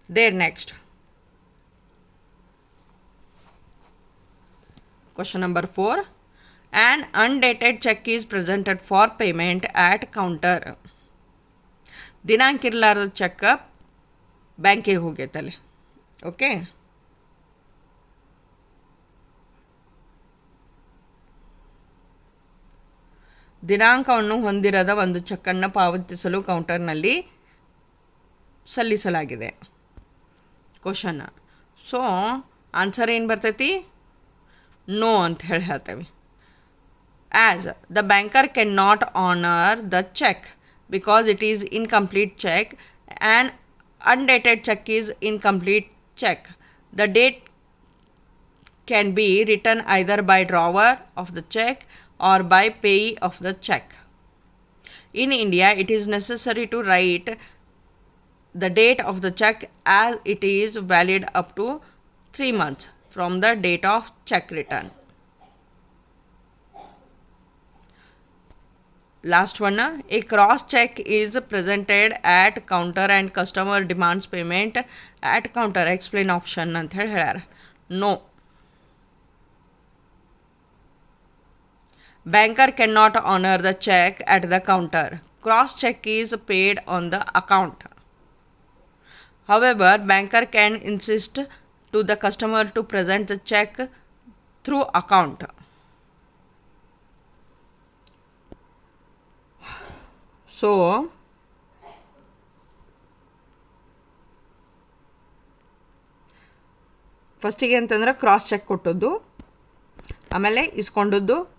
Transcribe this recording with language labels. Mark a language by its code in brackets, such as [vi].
[en] Next Question number 4. An undated check is presented for payment at counter. [kn] ದಿನಾಂಕ ಇರಲಾರ್ದ check ಬ್ಯಾಂಕಿಗೆ ಹೋಗೈತಲ್ಲಿ. Okay, ದಿನಾಂಕವನ್ನು ಹೊಂದಿರದ ಒಂದು ಚೆಕ್ಕನ್ನು ಪಾವತಿಸಲು ಕೌಂಟರ್ನಲ್ಲಿ ಸಲ್ಲಿಸಲಾಗಿದೆ. ಕ್ವಶನ್. ಸೊ ಆನ್ಸರ್ ಏನು ಬರ್ತೈತಿ? ನೋ ಅಂತ ಹೇಳ್ತೇವೆ. [en] As the banker can not honour the cheque because it is incomplete cheque and undated check is incomplete check. The date can be written either by drawer of the check or by payee of the check. In India, it is necessary to write the date of the check as it is valid up to 3 months from the date of check return. Last one, a cross check is presented at counter and customer demands payment at counter. Explain option [kn] ಅಂತ ಹೇಳಿ ಹೇಳ್ಯಾರ. [en] No. Banker cannot honor the check at the counter. Cross check is paid on the account. However, banker can insist to the customer to present the check through account. [kn] So ಫಸ್ಟಿಗೆ ಅಂತಂದ್ರೆ cross check ಕೊಟ್ಟದ್ದು, ಆಮೇಲೆ ಇಸ್ಕೊಂಡದ್ದು.